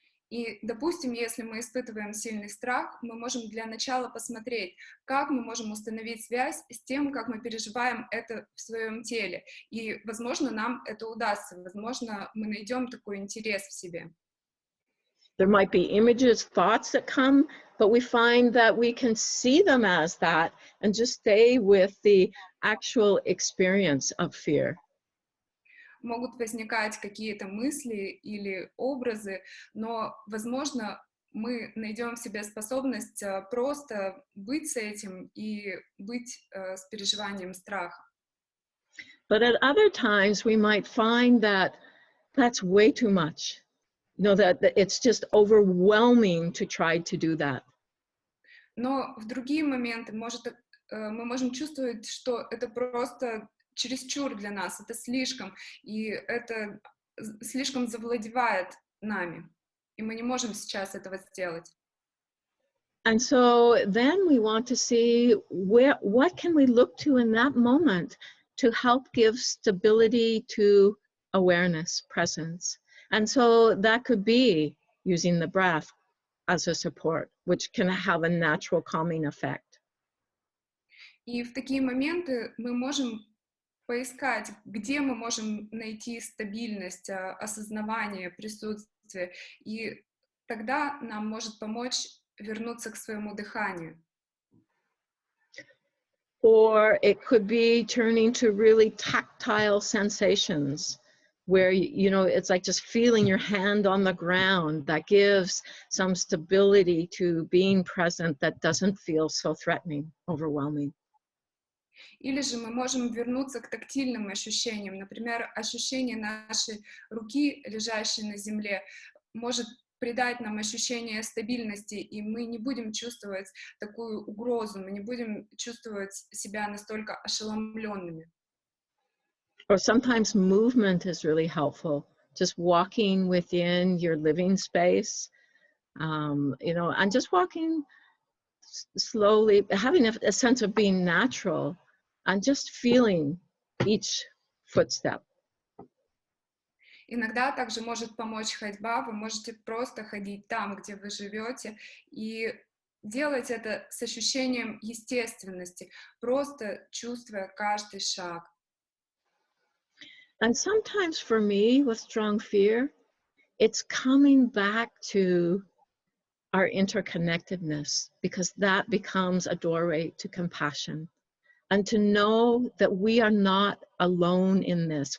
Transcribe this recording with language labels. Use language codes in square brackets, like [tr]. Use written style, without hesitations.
[ru] И, допустим, если мы испытываем сильный страх, мы можем для начала посмотреть, как мы можем установить связь с тем, как мы переживаем это в своем теле. И, возможно, нам это удастся. Возможно, мы найдем такой интерес в себе. [en] There might be images, thoughts that come, but we find that we can see them as that and just stay with the actual experience of fear. [ru] Могут возникать какие-то мысли или образы, но, возможно, мы найдем в себе способность просто быть с этим и быть с переживанием страха. [en] But at other times, we might find that that's way too much. You know, that it's just overwhelming to try to do that. [ru] Но в другие моменты мы можем чувствовать, что это просто чересчур для нас, это слишком, и это слишком завладевает нами, и мы не можем сейчас этого сделать. [en] And so then we want to see what can we look to in that moment to help give stability to awareness, presence. And so that could be using the breath as a support, which can have a natural calming effect. [ru] И в такие моменты мы можем поискать, где мы можем найти стабильность, осознавание, присутствие, и тогда нам может помочь вернуться к своему дыханию. [en] Or it could be turning to really tactile sensations where, you know, it's like just feeling your hand on the ground. That gives some stability to being present that doesn't feel so threatening, overwhelming. [ru] Или же мы можем вернуться к тактильным ощущениям. Например, ощущение нашей руки, лежащей на земле, может придать нам ощущение стабильности, и мы не будем чувствовать такую угрозу, мы не будем чувствовать себя настолько ошеломленными. [en] Or sometimes movement is really helpful. Just walking within your living space, you know, and just walking slowly, having a sense of being natural and just feeling each footstep. [ru] Иногда также может помочь ходьба, вы можете просто ходить там, где вы живете, и делать это с ощущением естественности, просто чувствуя каждый шаг. [en] And sometimes for me, with strong fear, it's coming back to our interconnectedness, because that becomes a doorway to compassion. And to know that we are not alone in this.